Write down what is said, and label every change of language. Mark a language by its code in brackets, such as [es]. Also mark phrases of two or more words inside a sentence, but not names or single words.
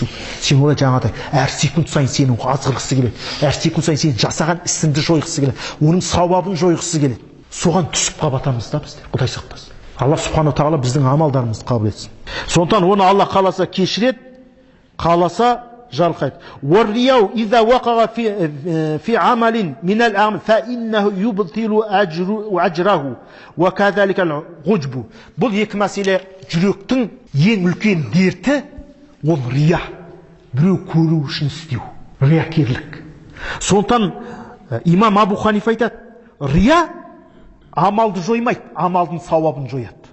[kk] Сен олай жаңағыдай әр секунд сайын сені азғырғысы келеді. Әр секунд сайын сен жасаған ісіңді жойғысы келеді. Оның сауабын жойғысы келеді. Соған түсіп қалатамыз да біздер. Құдай сақтасын. Алла субхана тағала біздің амалдарымызды қабыл етсін. Сондықтан оны Алла қаласа кешіреді, қаласа жарылқайды. [ar] والرياء إذا وقع في عمل من الأعمال فإنه يبطل أجره وكذلك العجب. [kk] Бұл екі мәселе. Жүректің ең үлкен дерті ол рия. Біреу көру үшін істеу. Риякерлік. Сондықтан имам Абу Ханифа айтады, рия амалды жоймайды, амалдың сауабын жояды.